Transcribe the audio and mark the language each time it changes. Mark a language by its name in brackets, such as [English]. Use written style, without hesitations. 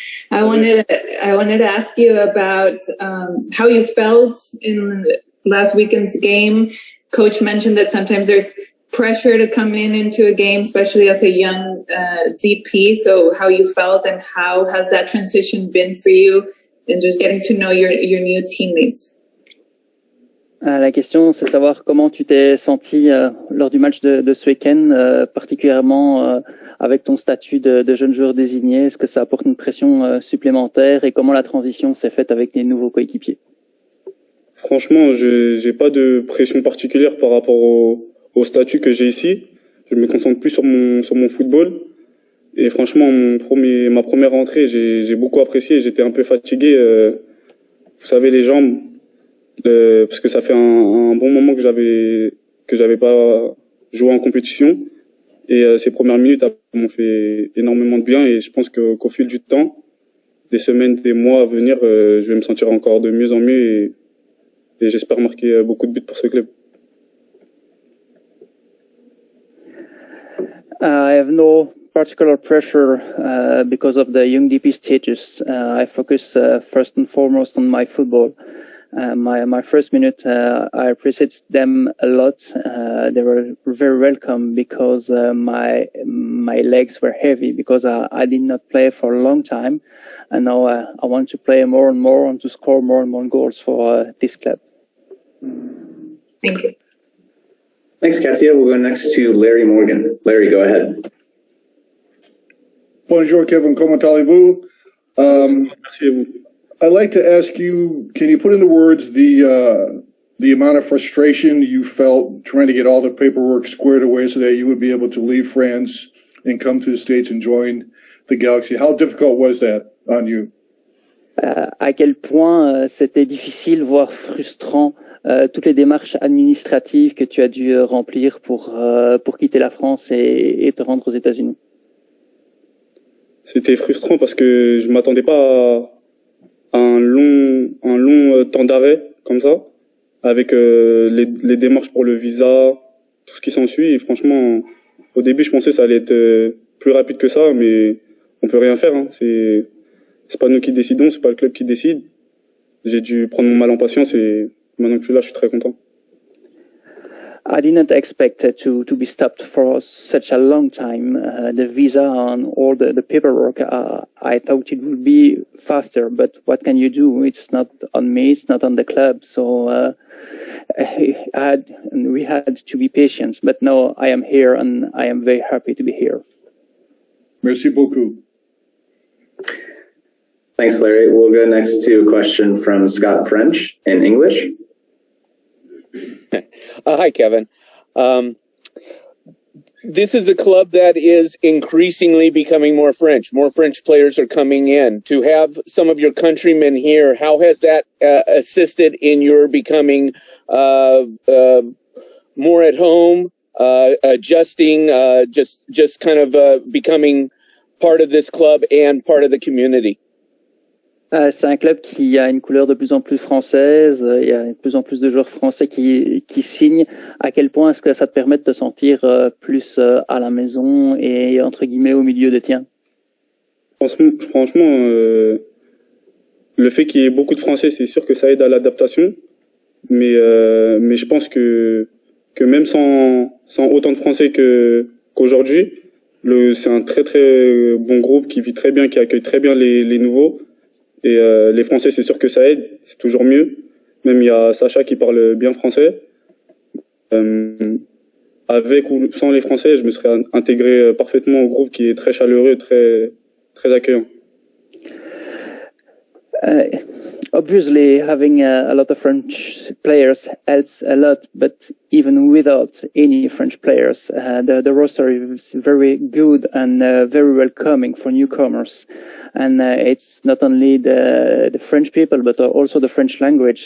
[English] I wanted to ask you about how you felt in last weekend's game. Coach mentioned that sometimes there's pressure to come into a game, especially as a young DP. So how you felt and how has that transition been for you and just getting to know your new teammates? [French] La question, c'est savoir comment tu t'es senti lors du match de ce week-end, particulièrement avec ton statut de jeune joueur désigné. Est-ce que ça apporte une pression supplémentaire et comment la transition s'est faite avec les nouveaux coéquipiers? Franchement, j'ai pas de pression particulière par rapport au statut que j'ai ici. Je me concentre plus sur mon football. Et franchement, ma première rentrée, j'ai beaucoup apprécié. J'étais un peu fatigué. Vous savez, les jambes, parce que ça fait un bon moment que j'avais pas joué en compétition. Et ces premières minutes m'ont fait énormément de bien. Et je pense qu'au fil du temps, des semaines, des mois à venir, je vais me sentir encore de mieux en mieux. Et j'espère marquer beaucoup de buts pour ce club. [English] I have no particular pressure because of the young DP status. I focus first and foremost on my football. My first minute, I appreciated them a lot. They were very welcome because my legs were heavy because I did not play for a long time, and now I want to play more and more and to score more and more goals for this club. Thank you. Thanks, Katia. We'll go next to Larry Morgan. Larry, go ahead. [French] Bonjour, Kevin. Comment allez-vous? Merci à vous. [English] I'd like to ask you, can you put into words the amount of frustration you felt trying to get all the paperwork squared away so that you would be able to leave France and come to the States and join the Galaxy? How difficult was that on you? [French] À quel point c'était difficile, voire frustrant, toutes les démarches administratives que tu as dû remplir pour quitter la France et te rendre aux États-Unis? C'était frustrant parce que je m'attendais pas à un long temps d'arrêt comme ça, avec les démarches pour le visa, tout ce qui s'ensuit. Et franchement, au début, je pensais que ça allait être plus rapide que ça, mais on peut rien faire. Hein. C'est pas nous qui décidons, c'est pas le club qui décide. J'ai dû prendre mon mal en patience et maintenant que je suis là, je suis très content. [English] I didn't expect to be stopped for such a long time. The visa and all the paperwork, I thought it would be faster, but what can you do? It's not on me, it's not on the club. So we had to be patient, but now I am here and I am very happy to be here. [French] Merci beaucoup. [English] Thanks, Larry. We'll go next to a question from Scott French in English. Hi, Kevin. This is a club that is increasingly becoming more French. More French players are coming in. To have some of your countrymen here, how has that assisted in your becoming more at home, adjusting, just kind of becoming part of this club and part of the community? [French] C'est un club qui a une couleur de plus en plus française. Il y a de plus en plus de joueurs français qui signent. À quel point est-ce que ça te permet de te sentir plus à la maison et entre guillemets au milieu des tiens? Franchement, le fait qu'il y ait beaucoup de Français, c'est sûr que ça aide à l'adaptation. Mais je pense que même sans autant de Français qu'aujourd'hui, c'est un très très bon groupe qui vit très bien, qui accueille très bien les nouveaux. Et les Français, c'est sûr que ça aide, c'est toujours mieux. Même il y a Sacha qui parle bien français. Avec ou sans les Français, je me serais intégré parfaitement au groupe qui est très chaleureux, très très accueillant. [English] Obviously, having a lot of French players helps a lot, but even without any French players, the roster is very good and very welcoming for newcomers. And it's not only the French people, but also the French language.